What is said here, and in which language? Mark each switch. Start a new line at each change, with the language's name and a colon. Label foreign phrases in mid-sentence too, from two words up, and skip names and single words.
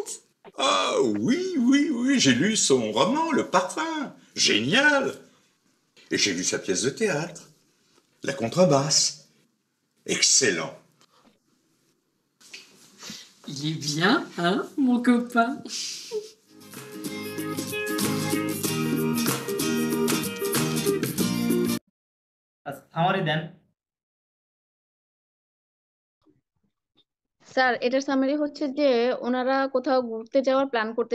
French: Ah oui, j'ai lu son roman, Le Parfum. Génial. Et j'ai vu sa pièce de théâtre, La Contrebasse. Excellent. Il est bien, hein, mon copain?
Bangla: সামারি দেন। স্যার এটার সামারি হচ্ছে যে ওনারা কোথাও ঘুরতে যাওয়ার প্ল্যান করতেছে